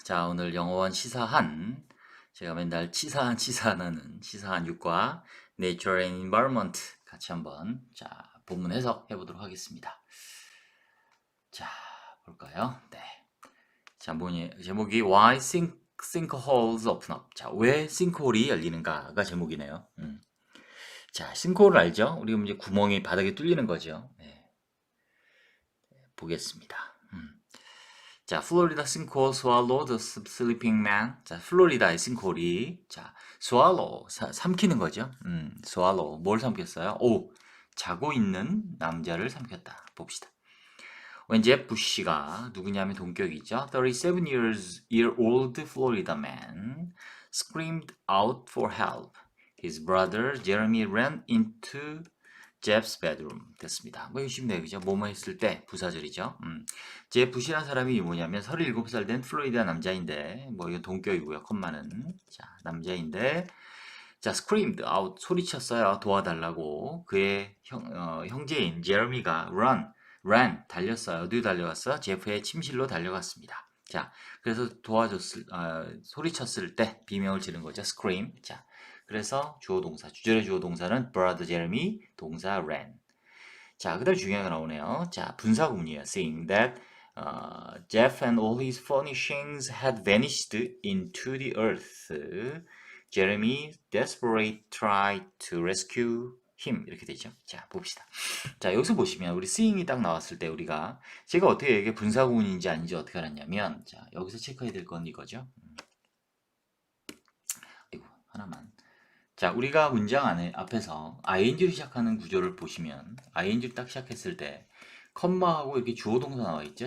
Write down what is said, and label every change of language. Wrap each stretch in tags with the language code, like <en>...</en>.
<ko>자, 오늘 영어원 시사한, 제가 맨날 치사하는 시사한 6과</ko> <en>Nature and Environment</en> <ko>같이 한번, 자, 본문 해석해 보도록 하겠습니다. 자, 볼까요? 네. 자, 제목이</ko> <en>Why Sinkholes Open Up.</en> <ko>자, 왜 싱크홀이 열리는가가 제목이네요. 자, 싱크홀을 알죠? 우리가 이제 구멍이 바닥에 뚫리는 거죠. 네, 보겠습니다. 자, 플로리다 싱크홀</ko> <en>swallow the sleeping man.</en> <ko>자, 플로리다의 싱크홀이 swallow 삼키는 거죠. swallow 뭘 삼켰어요? 오, 자고 있는 남자를 삼켰다. 봅시다. when 제프 부시가 누구냐면 동격이죠.</ko> <en>37-year-old Florida man screamed out for help. His brother Jeremy ran into Jeff's bedroom</en> <ko>됐습니다. 뭐 이거 쉽네요. 그죠? 뭐뭐 했을 때 부사절이죠. 제프 부시라는 사람이 뭐냐면 37살 된 플로리다 남자인데 뭐 이건 동격이고요. 컴마는 남자인데</ko> <en>screamed out</en> <ko>소리쳤어요. 도와달라고. 그의 형제인 제레미가 ran 달렸어요. 어디 달려갔어? 제프의 침실로 달려갔습니다. 자, 그래서 소리쳤을 때 비명을 지른 거죠.</ko> <en>scream.</en> <ko>자, 그래서 주어 동사, 주절의 주어 동사는 brother Jeremy, 동사 ran. 자, 그다음 중요한 거 나오네요. 자, 분사 구문이에요.</ko> <en>Seeing that Jeff and all his furnishings had vanished into the earth, Jeremy desperately tried to rescue him.</en> <ko>이렇게 되죠. 자, 봅시다. 자, 여기서 보시면 우리 seeing이 딱 나왔을 때 제가 어떻게 이게 분사 구문인지 아닌지 어떻게 알았냐면, 자, 여기서 체크해야 될 건 이거죠. 아이고, 하나만. 자, 우리가 문장 앞에서 ing로 시작하는 구조를 보시면 ing를 딱 시작했을 때 컴마하고 이렇게 주어 동사 나와 있죠.</ko>